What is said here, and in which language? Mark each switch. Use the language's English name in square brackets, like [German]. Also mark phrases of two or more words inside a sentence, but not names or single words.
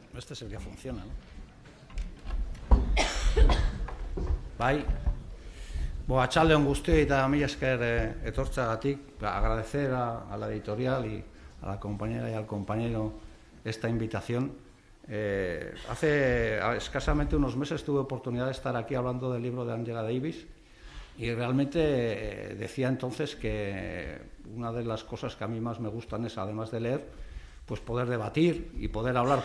[Spanish] este es el que funciona, ¿no? [Basque] Bai, atxaldeon guztioi eta mila esker etortzagatik, [Spanish] agradecer a la editorial y a la compañera y al compañero esta invitación. Hace escasamente unos meses tuve oportunidad de estar aquí hablando del libro de Angela Davis y realmente decía entonces que una de las cosas que a mí más me gustan es, además de leer, pues poder debatir y poder hablar.